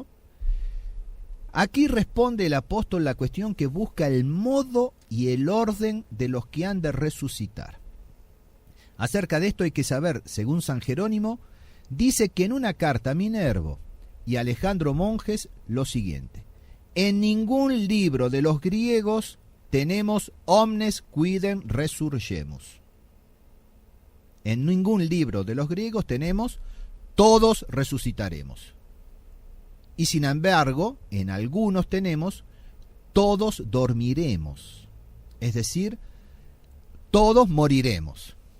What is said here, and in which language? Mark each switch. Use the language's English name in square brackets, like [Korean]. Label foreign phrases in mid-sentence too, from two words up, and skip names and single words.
[Spanish] Aquí responde el apóstol la cuestión que busca el modo y el orden de los que han de resucitar. Acerca de esto hay que saber, según San Jerónimo, dice que en una carta a Minervo y Alejandro Monjes lo siguiente: en ningún libro de los griegos tenemos [Latin] omnes quidem resurgemus. [Spanish] En ningún libro de los griegos tenemos todos resucitaremos. Y sin embargo, en algunos tenemos todos dormiremos. Es decir, todos moriremos.